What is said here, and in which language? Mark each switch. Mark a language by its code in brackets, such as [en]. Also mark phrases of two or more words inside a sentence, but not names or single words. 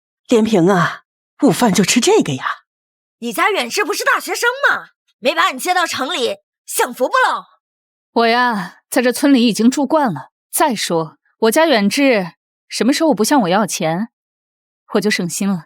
[zh] 連平啊，午飯就吃这個呀？你家远志不是大學生嗎？沒把你接到城裡，享福不嘍？我呀，在這村裡已經住慣了。再說，我家遠志什麼時候不向我要錢，我就省心了。